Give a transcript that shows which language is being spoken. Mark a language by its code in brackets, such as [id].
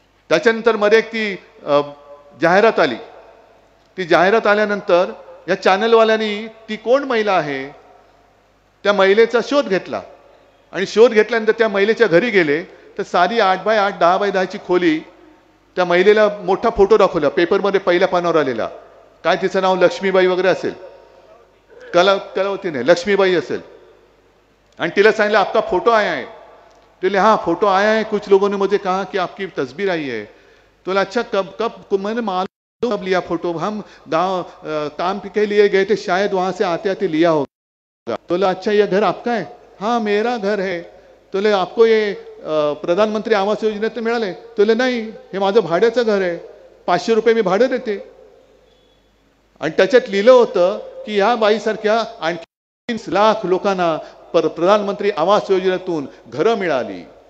[mr] त्याच्यानंतर मध्ये एक ती जाहिरात आली. ती जाहिरात आल्यानंतर या चॅनलवाल्यांनी ती कोण महिला आहे त्या महिलेचा शोध घेतला आणि शोध घेतल्यानंतर त्या महिलेच्या घरी गेले तर साधी 8x8 10x10 खोली. त्या महिलेला मोठा फोटो दाखवला पेपरमध्ये, पहिल्या पानावर आलेला. काय तिचं नाव लक्ष्मीबाई वगैरे असेल, कलावती नाही, लक्ष्मीबाई असेल. आणि तिला सांगितलं [hi] आपका फोटो आया है. बोले हाँ फोटो आया है, कुछ लोगों ने मुझे कहा कि आपकी तस्वीर आई है. तो बोला अच्छा कब मैंने मालूम कब लिया फोटो, हम गांव काम के लिए गए थे, शायद वहां से आते आते लिया होगा. तो बोला अच्छा ये घर आपका है. हाँ मेरा घर है. तो बोले आपको ये प्रधानमंत्री आवास [mr] योजनेत मिळाले. [hi] तो बोले [mr] नाही हे माझं भाड्याचं घर आहे, 500 रुपये मी भाडं देते. आणि त्याच्यात लिहिलं होतं की या बाईसारख्या आणखी 30 लाख लोकांना प्रधानमंत्री आवास योजनेतून घरं मिळाली.